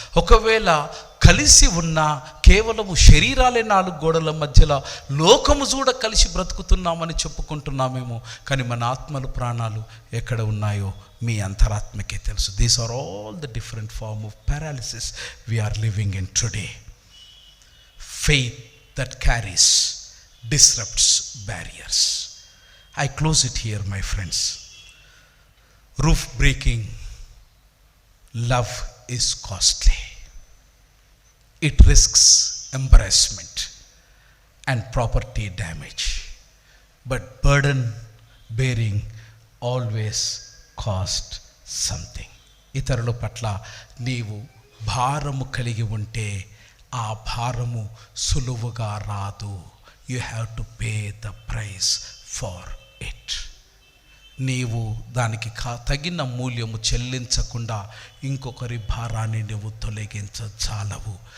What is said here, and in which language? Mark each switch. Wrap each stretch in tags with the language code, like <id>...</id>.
<te>ఒకవేళ కలిసి ఉన్న కేవలము శరీరాలే 4 గోడల మధ్యలో లోకము చూడ కలిసి బ్రతుకుతున్నామని చెప్పుకుంటున్నామేమో, కానీ మన ఆత్మలు ప్రాణాలు ఎక్కడ ఉన్నాయో మీ అంతరాత్మకే తెలుసు.</te> <en>These are all the different form of paralysis we are living in today. Faith that carries disrupts barriers. I close it here, my friends. Roof breaking love is costly. It risks embarrassment and property damage, but burden bearing always costs something.</en> <te>ఇతరుల పట్ల నీవు భారము కలిగి ఉంటే ఆ భారము సులువుగా రాదు.</te> <en>You have to pay the price for it.</en> <te>నీవు దానికి తగిన మూల్యము చెల్లించకుండా ఇంకొకరి భారాన్ని నువ్వు తొలగించజాలవు.</te>